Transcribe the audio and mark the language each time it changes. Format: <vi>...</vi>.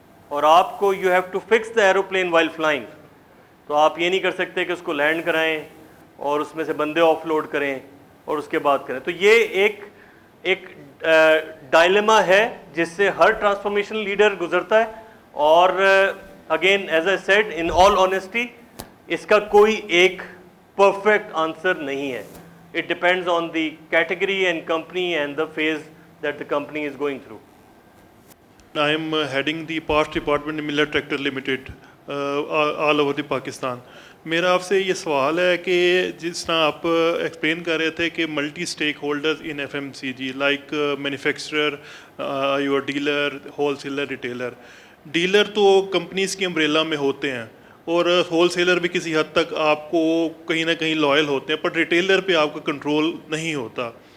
<ur>اور آپ کو</ur> <en>you have to fix the aeroplane while flying,</en> <ur>تو آپ یہ نہیں کر سکتے کہ اس کو لینڈ کرائیں اور اس میں سے بندے آف لوڈ کریں اور اس کے بعد کریں. تو یہ ایک ڈائلیما ہے جس سے ہر ٹرانسفارمیشن لیڈر گزرتا ہے. اور</ur> <en>again as I said in all honesty,</en> <ur>اس کا کوئی ایک پرفیکٹ آنسر نہیں ہے.</ur> <en>It depends on the category and company and the phase that the company is going through. I am heading the parts department in Miller Tractor Limited all over the Pakistan.</en> <ur>میرا آپ سے یہ سوال ہے کہ جس طرح آپ ایکسپلین کر رہے تھے کہ</ur> <en>multi stakeholders in F M C G like manufacturer,</en> <ur>your dealer, whole seller, retailer. Dealer تو کمپنیز کی امبریلا میں ہوتے ہیں اور ہول سیلر بھی کسی حد تک آپ کو کہیں نہ کہیں لائل ہوتے ہیں, پر ریٹیلر پہ آپ کا کنٹرول نہیں ہوتا.</ur>